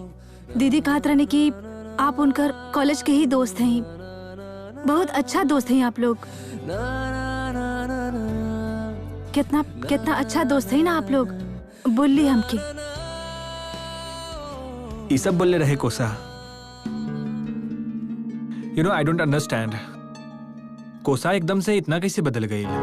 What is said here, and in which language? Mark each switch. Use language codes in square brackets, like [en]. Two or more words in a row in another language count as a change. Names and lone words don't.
[bho] दीदी कहत रहने कि आप उनकर कॉलेज के ही दोस्त हैं, बहुत अच्छा दोस्त हैं आप लोग। कितना कितना अच्छा दोस्त है ना आप लोग, बोली हमके। ये सब बोले रहे कोसा। [en] you know I don't understand, [bho] कोसा एकदम से इतना कैसे बदल गई?